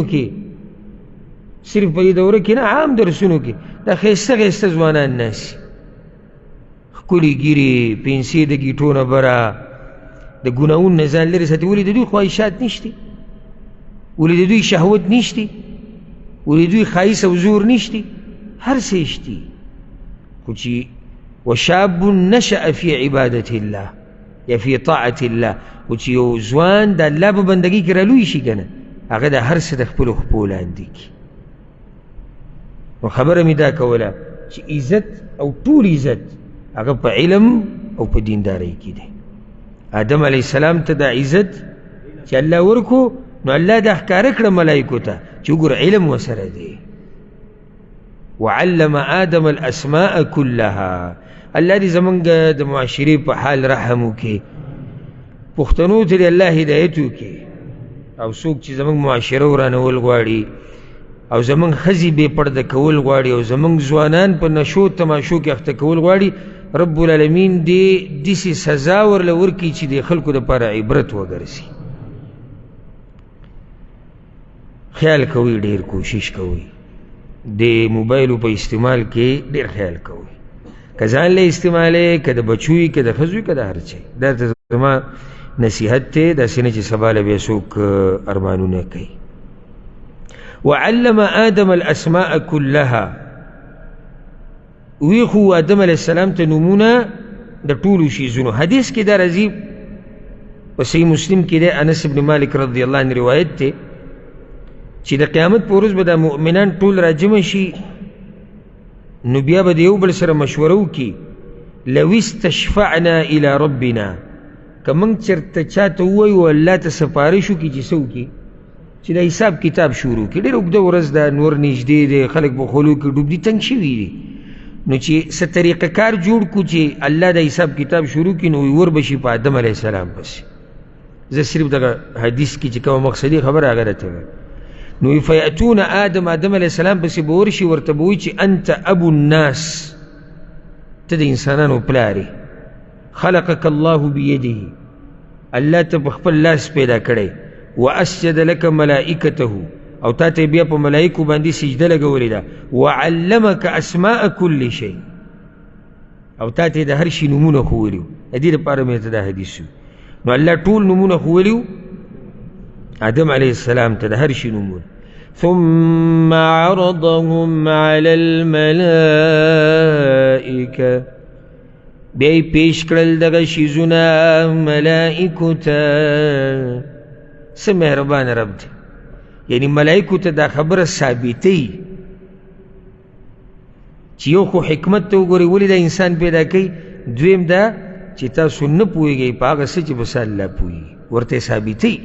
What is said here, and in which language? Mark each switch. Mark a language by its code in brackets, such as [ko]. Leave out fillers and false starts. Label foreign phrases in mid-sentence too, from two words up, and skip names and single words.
[ps] کې صرف په دې دوره کې نه عام درسونو کې دا ښایسته ښایسته ځوانان ناستي ښکلې ږیرې پنسې د ګیټو نه بره د ګناهونو نه ځان لرې ساتي ولې د دوی خواهشات نشتي ولې د دوی شهوت نشتي ولې دوی ښایست او زور نشتي هر څه شتي خو چې [ar] وشاب نشأ في عبادة الله یا في طاعة الله [ps] خو چې یو ځوان د الله په بندګۍ کې رالوی شي که نه هغه د هر څه د خپلو خپو لاندې کړي نو خبره مې دا کوله چې عزت او ټول عزت هغه په علم او په دیندارۍ کې دی آدم [ar] علیه السلام [ps] ته دا عزت چې الله ورکو نو الله دا ښکاره کړه ملایکو ته چې وګوره علم ورسره دی [ar] وعلم آدم الاسماء كلها [ps] الله دې زمونږ د معاشرې په حال رحم وکړي پښتنو ته دې الله هدایت وکړي او څوک چې زمونږ معاشره ورانول غواړي او زمونږ ښځې بې پرده کول غواړي او زمونږ ځوانان په نشو تماشو کې اخته کول غواړي [ar] رب العالمین [ps] دې داسې سزا ورله ورکړي چې د خلکو دپاره عبرت وګرځي خیال کوئ ډېر کوشش کوئ د موبایلو په استعمال کې ډېر خیال کوئ که ځان له استعمالې که د بچو وي که د ښځو وي که د هر چی دا ته زما نصیحت دی داسې نه چې سبا له بیا څوک ارمانونه کوي [ar] وعلم آدم الاسماء كلها [ps] وی خو آدم [ar] علیہ السلام [ps] ته نمونه د ټولو شیزونو. حدیث کې دا راځي په صحیح مسلم کې دی، انس بن مالک [ar] رضی الله عنه [ps] روایت دی چې د قیامت په ورځ به د مؤمنان ټول راجمع شي، نو بیا به د یو بل سره مشوره وکړي، [ar] لو استشفعنا الى ربنا، [ps] که موږ چېرته چاته ووایو الله ته سفارش وکړي چې څه وکړي، چې د حساب کتاب شروع کړي. ډېره اوږده ورځ ده، نور نږدې دی، خلک به خولو کې ډوب دي، تنګ شوي دي، نو چې څه طریقه کار جوړ کړو چې الله د حساب کتاب شروع کړي، نو ور به شي په آدم [ar] علیه السلام [ps] پسې. زه صرف دغه حدیث کې چې کومه مقصدي خبره هغه راته وایم. نو [ar] فیأتون آدم علیه السلام [ps] پسې به ورشي، ورته به وایي چې [ar] انت ابو الناس، [ps] ته د انسانانو پلار یې، [ar] خلقک الله بیده، [ps] الله ته په خپل لاس پیدا کړی، [ar] واسجد لك ملائکته، [ps] او تا ته بیا په ملائکو باندې سجده لګولې ده، [ar] وعلمك اسماء كل شيء، [ps] او تا ته د هر شي نومونه ښوولي. د دې لپاره مې ته دا حدیث وي. نو الله ټول نومونه ښوولي آدم [ar] علیه السلام [ps] ته د هر شي نومونه. [ar] ثم عرضهم على الملائکه، [ps] بیا یې پیش کړل دغه شیزونه ملائکو ته. څه مهربان رب دی، یعنی ملائکو ته دا خبره ثابتوي چې یو خو حکمت ته وګورئ ولې دا انسان پیدا کوي، دویم دا چې تاسو نه پوهېږئ په هغه څه چې بس الله پوهېږي، ورته ثابتوي.